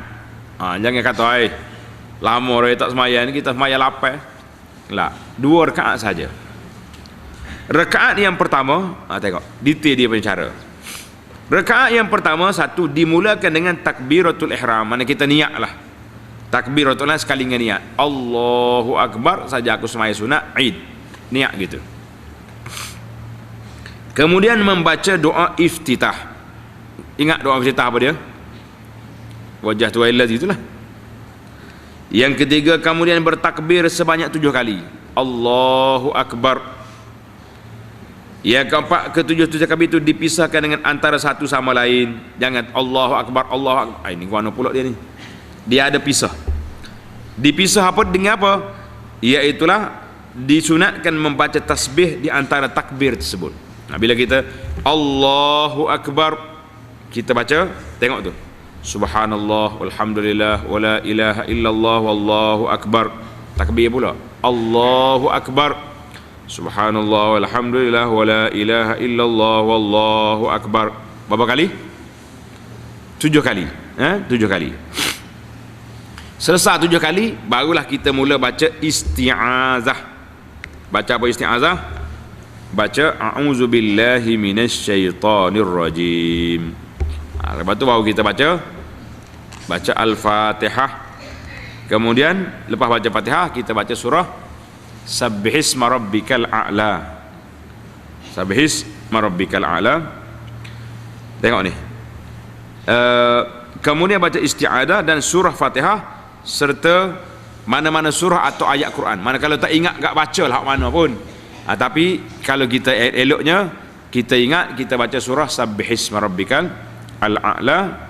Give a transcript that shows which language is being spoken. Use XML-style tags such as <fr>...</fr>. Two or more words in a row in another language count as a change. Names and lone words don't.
<ms>Jangan kata lama raya tak semayang ni, kita semayang 8. Lah, 2 rakaat saja. Rakaat yang pertama, tengok detail dia punya cara. Rakaat yang pertama, satu, dimulakan dengan takbiratul ihram. Mana kita niatlah takbiratul ihram sekali dengan niat</ms> <ar>الله أكبر</ar> <ms>saja aku semaya sunat Id, niat gitu. Kemudian membaca doa iftitah. Ingat doa iftitah apa dia? Wajah tu ilaz itulah. Yang ketiga, kemudian bertakbir sebanyak 7 kali</ms> <ar>الله أكبر.</ar> <ms>Yang keempat, ketujuh takbir itu dipisahkan dengan antara satu sama lain. Jangan</ms> <ar>الله أكبر الله أكبر.</ar> <ms>Ini mana pula dia ni? Dia ada pisah. Dipisah apa dengan apa? Iaitulah disunatkan membaca tasbih di antara takbir tersebut. Bila kita</ms> <ar>الله أكبر,</ar> <ms>kita baca, tengok tu,</ms> <ar>سبحان الله والحمد لله ولا إله إلا الله والله أكبر.</ar> <ms>Takbir pula</ms> <ar>الله أكبر سبحان الله والحمد لله ولا إله إلا الله والله أكبر.</ar> <ms>Berapa kali? 7 kali. 7 kali. Selesai 7 kali, barulah kita mula baca isti'azah. Baca apa isti'azah?</ms> <ar>Baca أعوذ بالله من الشيطان الرجيم.</ar> <ms>Lepas tu baru kita baca Al-Fatihah. Kemudian lepas baca Fatihah, kita baca surah Sabbihisma rabbikal a'la. Sabbihisma rabbikal a'la. Tengok ni. Kemudian baca isti'adah dan surah Fatihah serta mana-mana surah atau ayat Quran. Mana kalau tak ingat tak baca lah mana pun. Tapi kalau kita eloknya kita ingat, kita baca surah Sabbihisma rabbikal a'la.</ms>